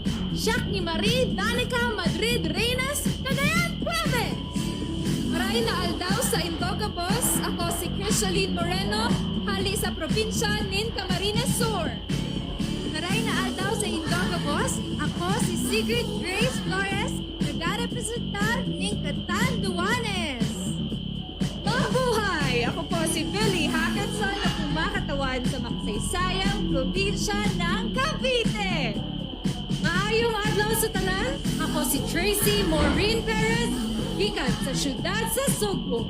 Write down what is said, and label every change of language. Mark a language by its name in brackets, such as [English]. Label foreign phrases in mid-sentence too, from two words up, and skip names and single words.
[Iloko] Siak ni Marie Danica Madrid Reynas, Cagayan Province. [Bikol] Maray na aldaw sa Indogabos, ako si Crisia Moreno, hali sa probinsya nin Camarina Sur. Maray na aldaw sa Indogabos, ako si Sigrid Grace Flores, nagarepresentar nin Catanduanes. [Filipino] Mabuhay! Ako po si Billy Hackinson na kumakatawan sa makasaysayang probinsya ng Cavite. [Cebuano] Maayong adlaw sa tanan, ako si Tracy Maureen Perez, gikan sa syudad sa Sugbo.